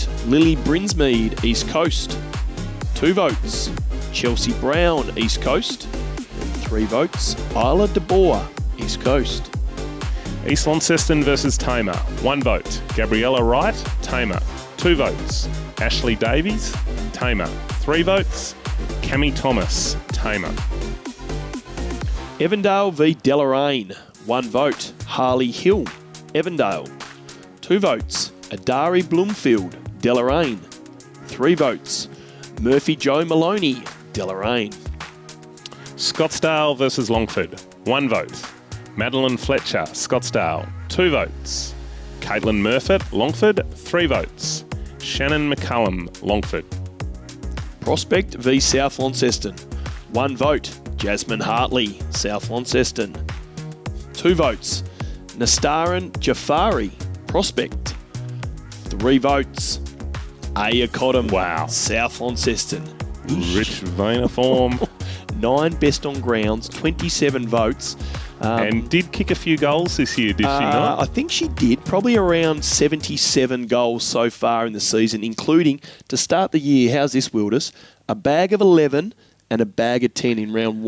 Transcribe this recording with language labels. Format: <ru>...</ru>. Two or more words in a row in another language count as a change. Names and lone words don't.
<en>Lily Brinsmead, East Coast, 2 votes. Chelsea Brown, East Coast, 3 votes. Isla de Boer, East Coast. East Launceston versus Tamer, 1 vote. Gabriella Wright, Tamer, 2 votes. Ashley Davies, Tamer, 3 votes. Cami Thomas, Tamer. Evandale v Deloraine, 1 vote. Harley Hill, Evandale, 2 votes. Adari Bloomfield, Deloraine, 3 votes. Murphy Joe Maloney, Deloraine. Scottsdale versus Longford, 1 vote. Madeline Fletcher, Scottsdale, 2 votes. Caitlin Murfitt, Longford, 3 votes. Shannon McCullum, Longford. Prospect v South Launceston, 1 vote. Jasmine Hartley, South Launceston, 2 votes. Nastaran Jafari, Prospect, 3 votes. Aya Cottam, South Launceston. Rich vein of form. 9 best on grounds, 27 votes. And did kick a few goals this year, did she not? I think she did. Probably around 77 goals so far in the season, including, to start the year, how's this, Wildus? A bag of 11 and a bag of 10 in round 1 and 2.</en>